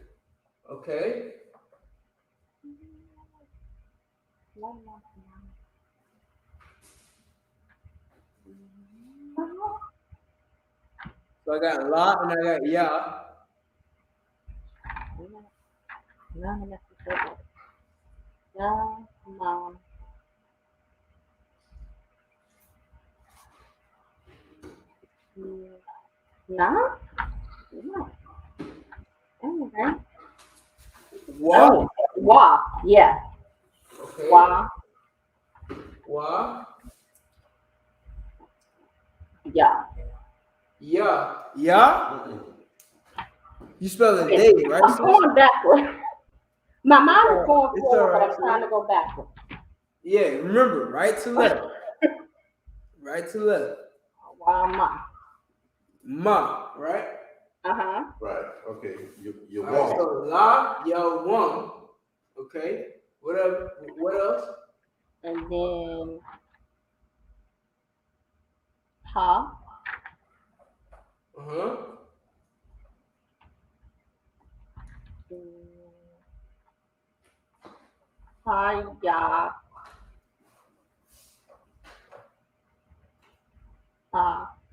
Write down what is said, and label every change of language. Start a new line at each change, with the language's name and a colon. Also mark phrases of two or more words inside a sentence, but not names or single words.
English: okay. So I got la and I got ya. None necessarily. Yah, Ma. Nah? No. Okay. Wa. Oh, Wa. Yeah. Okay. Wa. Wa. Yeah. Ya. Ya. Mm-mm. You spell it day, right? I'm going backwards. My mind is going It's forward, all right, but I'm trying to go backwards. Yeah, remember, right to left. Right to left. Wa Ma. Ma, right? Uh-huh. Right. Okay. You All right, won't. so la, ya, one. Okay. What up? What else? And then Ha. Uh-huh. Ha, Ya. Ha.